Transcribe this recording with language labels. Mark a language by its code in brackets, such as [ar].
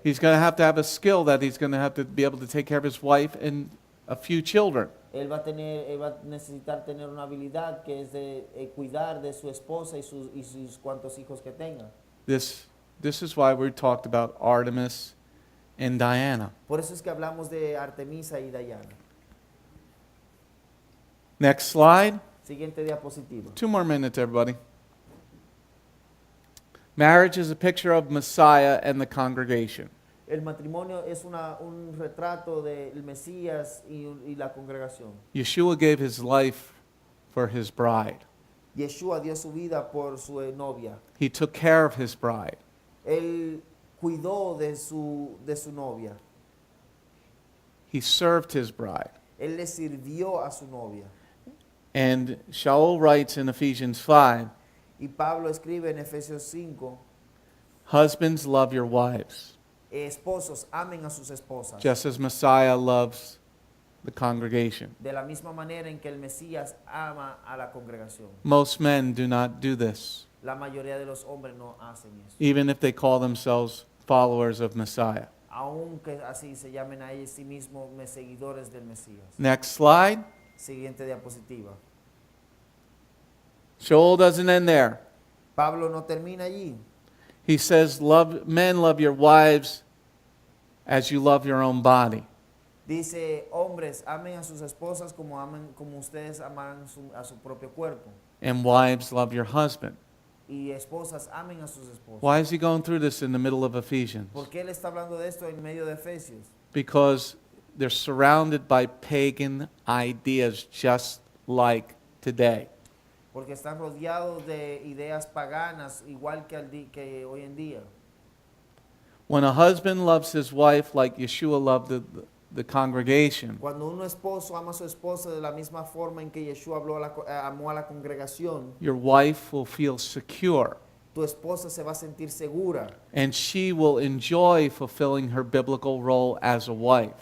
[en] He's going to have a skill that he's going to be able to take care of his wife and a few children. [es] Él va a necesitar tener una habilidad que es de cuidar de su esposa y sus cuantos hijos que tenga. [en] This is why we talked about Artemis and Diana. [es] Por eso es que hablamos de Artemisa y Diana. [en] Next slide. [es] Siguiente diapositiva. [en] 2 more minutes, everybody. Marriage is a picture of Messiah and the congregation. [es] El matrimonio es un retrato del Mesías y la congregación. [en] Yeshua gave his life for his bride. [es] Yeshua dio su vida por su novia. [en] He took care of his bride. [es] Él cuidó de su novia. [en] He served his bride. [es] Él le sirvió a su novia. [en] And Shaul writes in Ephesians 5, [es] Y Pablo escribe en Efesios 5, [en] husbands, love your wives, [es] esposos, amen a sus esposas. [en] just as Messiah loves the congregation. [es] De la misma manera en que el Mesías ama a la congregación. [en] Most men do not do this, [es] La mayoría de los hombres no hacen eso. [en] even if they call themselves followers of Messiah. [es] Aunque así se llamen a ellos sí mismos seguidores del Mesías. [en] Next slide. [es] Siguiente diapositiva. [en] Shaul doesn't end there. [es] Pablo no termina allí. [en] He says, men, love your wives as you love your own body. [es] Dice, hombres, amen a sus esposas como ustedes aman a su propio cuerpo. [en] And wives, love your husband. [es] Y esposas, amen a sus esposos. [en] Why is he going through this in the middle of Ephesians? [es] ¿Por qué él está hablando de esto en medio de Efesios? [en] Because they're surrounded by pagan ideas just like today. [es] Porque están rodeados de ideas paganas igual que hoy en día. [en] When a husband loves his wife like Yeshua loved the congregation, [es] Cuando un esposo ama a su esposa de la misma forma en que Yeshua amó a la congregación, [en] your wife will feel secure [es] tu esposa se va a sentir segura [en] and she will enjoy fulfilling her biblical role as a wife.